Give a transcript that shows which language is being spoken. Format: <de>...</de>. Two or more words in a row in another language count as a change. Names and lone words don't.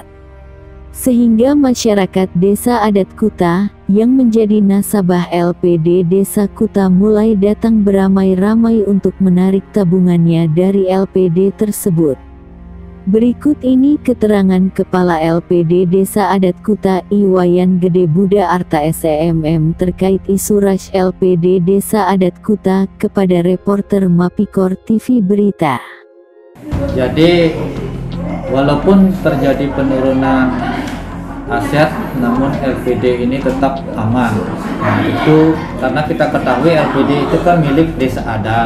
<id>Sehingga masyarakat Desa Adat Kuta, yang menjadi nasabah LPD Desa Kuta mulai datang beramai-ramai untuk menarik tabungannya dari LPD tersebut. Berikut ini keterangan Kepala LPD Desa Adat Kuta Iwayan Gede Buddha Arta SEMM terkait isu rush LPD Desa Adat Kuta kepada reporter Mapikor TV Berita. Jadi, walaupun terjadi penurunan aset, namun LPD ini tetap aman. Nah, itu karena kita ketahui LPD itu kan milik desa adat.</id>